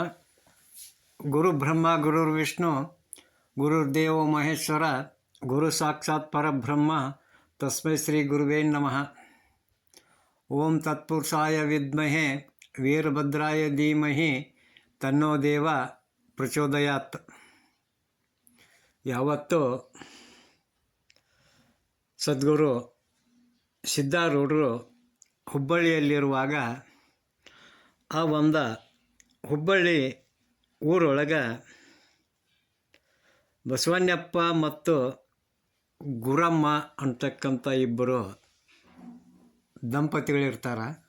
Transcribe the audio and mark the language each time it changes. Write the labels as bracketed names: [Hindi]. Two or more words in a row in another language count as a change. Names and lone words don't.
[Sanskrit] ಗುರು ಬ್ರಹ್ಮ ಗುರುರ್ವಿಷ್ಣು ಗುರುರ್ದೇವೋ ಮಹೇಶ್ವರ ಗುರು ಸಾಕ್ಷಾತ್ ಪರಬ್ರಹ್ಮ ತಸ್ಮೈ ಶ್ರೀ ಗುರುವೇ ನಮಃ. ಓಂ ತತ್ಪುರುಷಾಯ ವಿದ್ಮಹೆ ವೀರಭದ್ರಾಯ ಧೀಮಹಿ ತನ್ನೋ ದೇವ ಪ್ರಚೋದಯಾತ್. [Kannada] ಯಾವತ್ತೂ ಸದ್ಗುರು ಸಿದ್ಧಾರೂಢರು ಹುಬ್ಬಳ್ಳಿಯಲ್ಲಿರುವಾಗ ಆ ಒಂದು ಹುಬ್ಬಳ್ಳಿ ಊರೊಳಗೆ ಬಸವಣ್ಣಪ್ಪ ಮತ್ತು ಗುರಮ್ಮ ಅಂತಕ್ಕಂಥ ಇಬ್ಬರು ದಂಪತಿಗಳಿರ್ತಾರೆ.